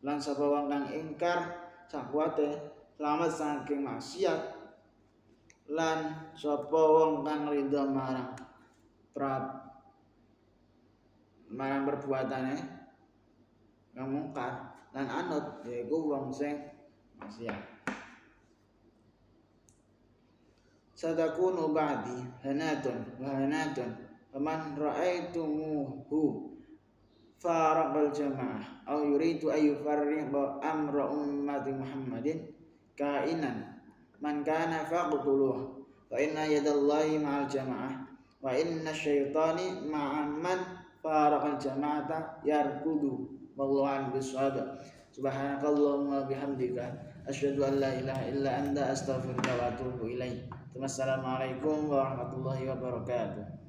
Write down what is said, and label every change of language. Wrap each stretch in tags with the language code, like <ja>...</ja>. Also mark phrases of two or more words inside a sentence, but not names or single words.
<jv>lan sapa wong kang ingkar sakwate selamat saking maksiat lan sapa wong kang ridho marang perbuatane kang mungkar lan anut yaiku wong sing maksiat.</jv> <ar>ستكون بعدي هنات وهنات فمن رأيتموه فارق الجماعة أو يريد أن يفرق أمر أمة محمد كائنا من كان فاقتلوه فإن يد الله مع الجماعة وإن الشيطان مع من فارق الجماعة يركض والله أعلم بالصواب. سبحانك اللهم بحمدك أشهد أن لا إله إلا أنت أستغفرك وأتوب إليك. والسلام عليكم ورحمة الله وبركاته.</ar>